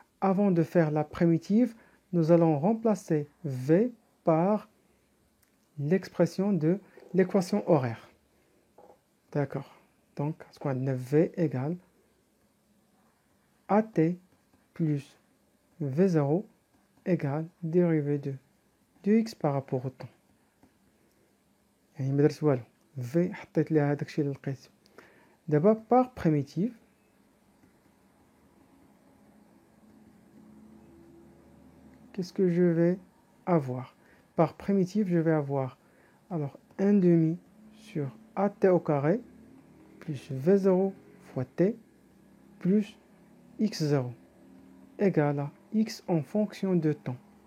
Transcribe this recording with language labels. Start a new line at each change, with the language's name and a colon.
French: Avant de faire la primitive, nous allons remplacer V par l'expression de l'équation horaire. D'accord. Donc, ce qu'on a V égale AT plus V0 égale dérivée de x par rapport au temps.
Arabic: يعني ما درت والو. V حطيت لها داكشي اللي لقيت.
French: دابا par primitive, qu'est-ce que je vais avoir? Par primitive, je vais avoir alors 1 demi sur AT au carré plus V0 fois T plus X0 égale à X en fonction de temps.